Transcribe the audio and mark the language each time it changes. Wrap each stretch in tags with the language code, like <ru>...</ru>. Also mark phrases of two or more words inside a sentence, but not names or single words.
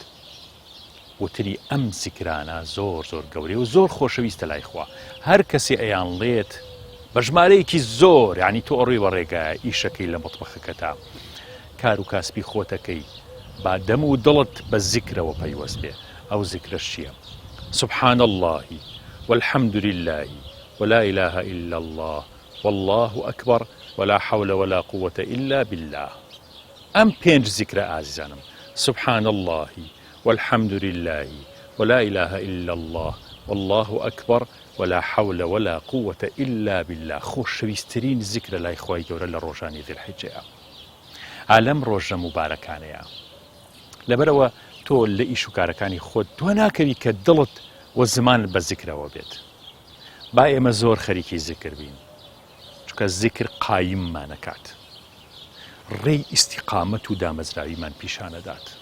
<ckb>وتری ئەم زیکرانە زۆر زۆر گەورەی و زۆر خۆشەویستە لای خوا. هەر کەسێ ئەیان لێت بە ژمارەیەکی زۆر، یعنی تۆ ئەڕێ بەڕێگایە ئیشەکەی لە مەتبەخەکەتا، کار و کاسبی خۆتەکەی، با دەم و دڵت بە زیکرەوە پەیوەست بێ. ئەو زیکرەش چییە؟</ckb> <ar>سبحان الله والحمد لله ولا إله إلا الله والله أكبر ولا حول ولا قوة إلا بالله.</ar> <ckb>ئەم 5 زیکرە ئازیزانم،</ckb> <ar>سبحان الله والحمد لله ولا إله إلا الله والله أكبر ولا حول ولا قوة إلا بالله.</ar> <ckb>خۆشەویستترین زیکرە لای خوای گەورە لە ڕۆژانی ذیلحیجەیە، ئالەم ڕۆژە مبارەکانەیە. لەبەرەوە تۆ لە ئیش و کارەکانی خۆت دوا ناکەوی کە دڵت و زمان بە زیکرەوە بێت. با ئێمە زۆر خەریکی زیکر بین، چونکە زیکر قایممانەکات، ڕێی ئیستیقامەت و دامەزراویمان پیشانەدات.</ckb>